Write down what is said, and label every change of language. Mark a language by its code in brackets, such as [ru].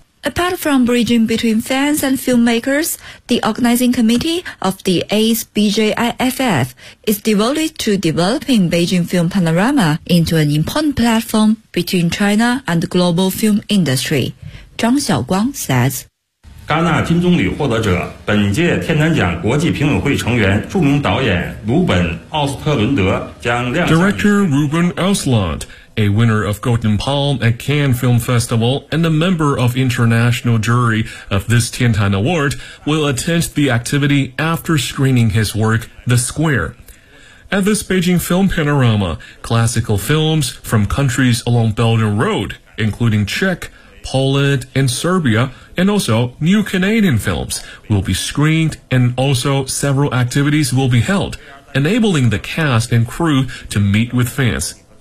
[en] Apart from bridging between fans and filmmakers, the organizing committee of the ACE BJIFF is devoted to developing Beijing Film Panorama into an important platform between China and the global film industry. Zhang Xiaoguang says, [zh] 戛纳金棕榈获得者、本届天坛奖国际评委会成员、著名导演鲁本·奥斯特伦德将亮相。 [en] Director Ruben Östlund. A winner of Golden Palm at Cannes Film Festival and a member of international jury of this Tiantan Award will attend the activity after screening his work, The Square. At this Beijing Film Panorama, classical films from countries along Belt and Road, including Czech, Poland, and Serbia, and also new Canadian films, will be screened and also several activities will be held, enabling the cast and crew to meet with fans.